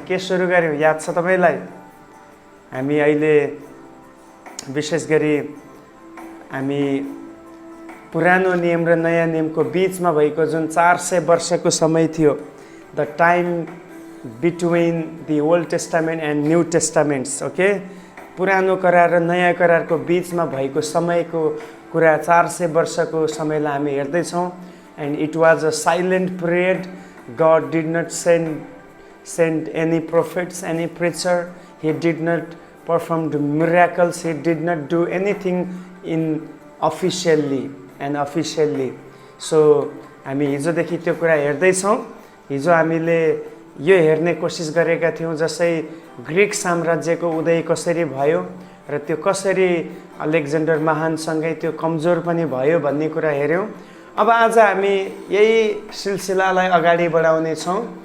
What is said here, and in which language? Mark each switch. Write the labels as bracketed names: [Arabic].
[Nepali] के सुरु गर्यौँ याद छ तपाईँलाई? हामी अहिले विशेष गरी हामी पुरानो नियम र नयाँ नियमको बिचमा भएको जुन 400 वर्षको समय थियो, [English] the time between the Old Testament and New Testaments, [Nepali] okay, पुरानो करार र नयाँ करारको बिचमा भएको समयको कुरा 400 वर्षको समयलाई हामी हेर्दैछौँ। [English] And it was a silent period. God did not send any prophets, any preacher. He did not perform the miracles. He did not do anything in officially and officially. [Nepali] So हामी हिजोदेखि त्यो कुरा हेर्दैछौँ। हिजो हामीले यो हेर्ने कोसिस गरेका थियौँ जसै ग्रिक साम्राज्यको उदय कसरी भयो र त्यो कसरी अलेक्जेन्डर महानसँगै त्यो कमजोर पनि भयो भन्ने कुरा हेऱ्यौँ। अब आज हामी यही सिलसिलालाई अगाडि बढाउने छौँ।